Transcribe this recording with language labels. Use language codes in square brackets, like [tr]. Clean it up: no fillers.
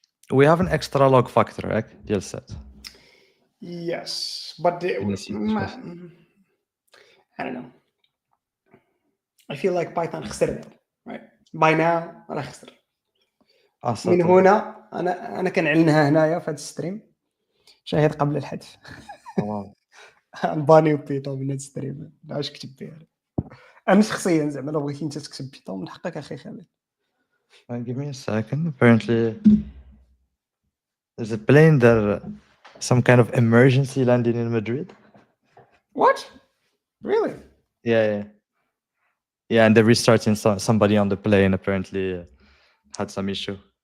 [en] We have an extra log factor, right? Yes, set. Yes, but I don't know. I feel like Python [ar] خسرنا, [en] right? By now [ar] أنا خسر. من هنا أنا كنعلنها هنايا في هذا الستريم. شاهد قبل الحذف. باني بيتون من هذا الستريم. علاش كتب بها؟ أنا شخصيا زعما لو بغيتي أنت تكتب بيتون من حقك أخي خالد. [en] Give me a second. Apparently, there's a plane that some kind of emergency landing in Madrid. What? Really? Yeah, and they're restarting. Somebody on the plane apparently had some issue.